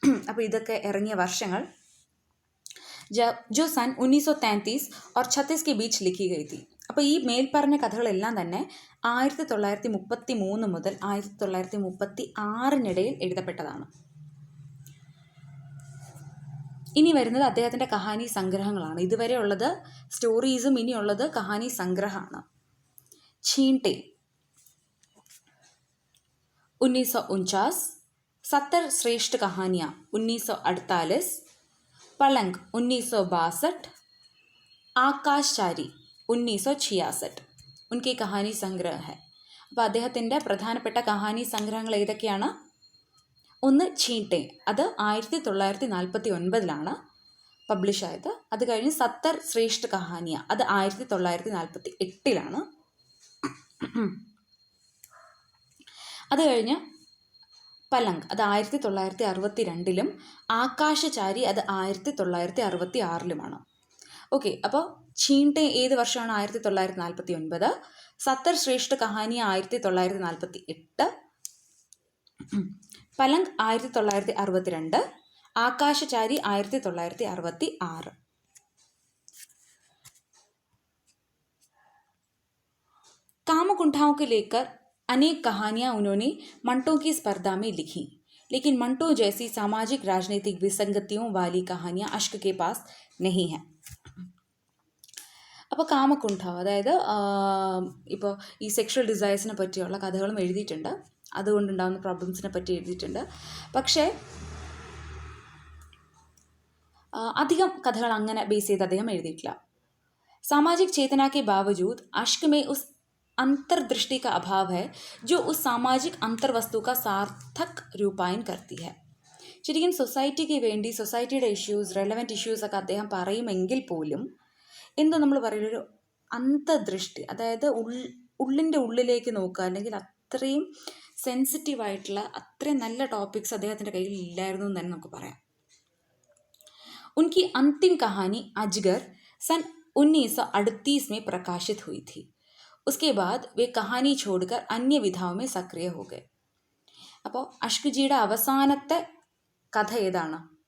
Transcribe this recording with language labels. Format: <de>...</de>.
<ml>അപ്പോൾ ഇതൊക്കെ ഇറങ്ങിയ വർഷങ്ങൾ</ml> <hi>जो सन 1933 और 36 के बीच लिखी गई थी.</hi> <ml>അപ്പോൾ ഈ മേൽപ്പറഞ്ഞ കഥകളെല്ലാം തന്നെ 1933 മുതൽ 1936 എഴുതപ്പെട്ടതാണ്. ഇനി വരുന്നത് അദ്ദേഹത്തിൻ്റെ കഹാനി സംഗ്രഹങ്ങളാണ്. ഇതുവരെ ഉള്ളത് സ്റ്റോറീസും, ഇനിയുള്ളത് കഹാനി സംഗ്രഹമാണ്.</ml> <hi>छींटे 1949, 70 श्रेष्ठ कहानियाँ 1948, पलंग 1962, ആകാശചാരി 1966 ഉൻകി കഹാനി സംഗ്രഹ है.</hi> <ml>അപ്പോൾ അദ്ദേഹത്തിൻ്റെ പ്രധാനപ്പെട്ട കഹാനി സംഗ്രഹങ്ങൾ ഏതൊക്കെയാണ്? ഒന്ന് ഛീണ്ടെ, അത് 1949 പബ്ലിഷ് ആയത്. അത് കഴിഞ്ഞ് 70 ശ്രേഷ്ഠ കഹാനിയ, അത് 1948. അത് കഴിഞ്ഞ് പലങ്ക്, അത് 1962, ആകാശചാരി അത് 1966. ഓക്കെ, അപ്പോൾ ഛീണ്ടെ ഏത് വർഷമാണ്? 1949. 70 ശ്രേഷ്ഠ കഹാനിയ 1948, പലങ്ക് 1962, ആകാശചാരി 1966.</ml> <hi>कामकुंठाओं को लेकर अनेक कहानियाँ उन्होंने मंटो की स्पर्धा में लिखी, लेकिन मंटो जैसी सामाजिक राजनीतिक विसंगतियों वाली कहानियाँ अश्क के पास नहीं हैं.</hi> <ml>അപ്പോൾ കാമകുണ്ഠം, അതായത് ഇപ്പോൾ ഈ സെക്ഷൽ ഡിസയേഴ്സിനെ പറ്റിയുള്ള കഥകളും എഴുതിയിട്ടുണ്ട്, അതുകൊണ്ടുണ്ടാകുന്ന പ്രോബ്ലംസിനെ പറ്റി എഴുതിയിട്ടുണ്ട്. പക്ഷേ അധികം കഥകൾ അങ്ങനെ ബേസ് ചെയ്ത് അദ്ദേഹം എഴുതിയിട്ടില്ല.</ml> <hi>സാമാജിക് चेतना के बावजूद अश्क में उस अंतर्दृष्टि का अभाव है जो उस सामाजिक अंतर्वस्तु का सार्थक रूपायन करती है.</hi> <ml>ശരിക്കും സൊസൈറ്റിക്ക് വേണ്ടി സൊസൈറ്റിയുടെ ഇഷ്യൂസ്, റെലവൻറ്റ് ഇഷ്യൂസൊക്കെ അദ്ദേഹം പറയുമെങ്കിൽ പോലും എന്തോ നമ്മൾ പറയുന്നൊരു അന്തർദൃഷ്ടി, അതായത് ഉള്ളിൻ്റെ ഉള്ളിലേക്ക് നോക്കുക, അല്ലെങ്കിൽ അത്രയും സെൻസിറ്റീവായിട്ടുള്ള അത്രയും നല്ല ടോപ്പിക്സ് അദ്ദേഹത്തിൻ്റെ കയ്യിൽ ഇല്ലായിരുന്നു എന്ന് തന്നെ നമുക്ക് പറയാം.</ml> <hi>उनकी अंतिम कहानी अजगर सन 1938 में प्रकाशित हुई थी. उसके बाद वे कहानी छोड़कर अन्य विधाओं में सक्रिय हो गए.</hi> <ml>അപ്പോൾ അഷ്കജിയുടെ അവസാനത്തെ കഥ ഏതാണ്?</ml>